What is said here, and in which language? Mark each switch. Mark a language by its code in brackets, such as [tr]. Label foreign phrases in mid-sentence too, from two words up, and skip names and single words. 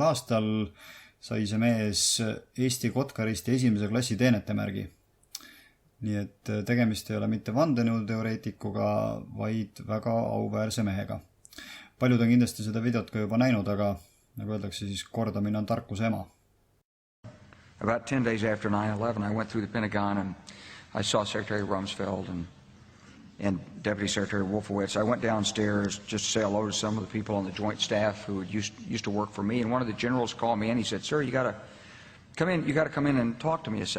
[et] aastal sai see mees Eesti Kotkaristi esimese klassi teenetemärgi. Nii et tegemist ei ole mitte vandenõuteoreetikuga, vaid väga auväärse mehega. Paljud on kindlasti seda videot ka juba näinud, aga nagu öeldakse, siis kordamine on tarkuse ema. [en] About 10 days after 9/11, I went through the Pentagon and I saw Secretary Rumsfeld and Deputy Secretary Wolfowitz. I went downstairs just to say hello to some of the people on the joint staff who used to work for me. And one of the generals called me and he said, "Sir, you got to come in and talk to me a second."